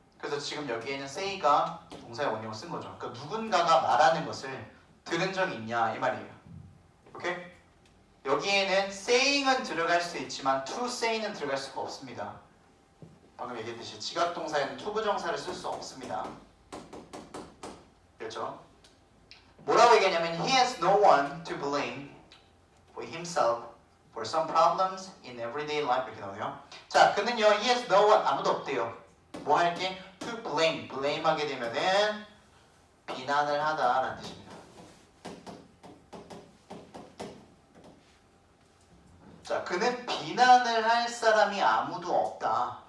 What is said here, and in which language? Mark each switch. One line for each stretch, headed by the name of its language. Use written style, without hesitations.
Korean: 그래서 지금 여기에는 say가 동사의 원형을 쓴 거죠. 그러니까 누군가가 말하는 것을 들은 적이 있냐 이 말이에요. 오케이? 여기에는 saying은 들어갈 수 있지만 to say는 들어갈 수가 없습니다. 방금 얘기했듯이 지각동사에는 to 부정사를 쓸 수 없습니다. 그렇죠?
English: 뭐라고 얘기하냐면 he has no one to blame for himself for some problems in everyday life
Korean: 이렇게 나오네요. 자, 그는요
English: he has no one
Korean: 아무도 없대요. 뭐 할게?
English: to blame
Korean: 하게 되면은 비난을 하다라는 뜻입니다. 자, 그는 비난을 할 사람이 아무도 없다.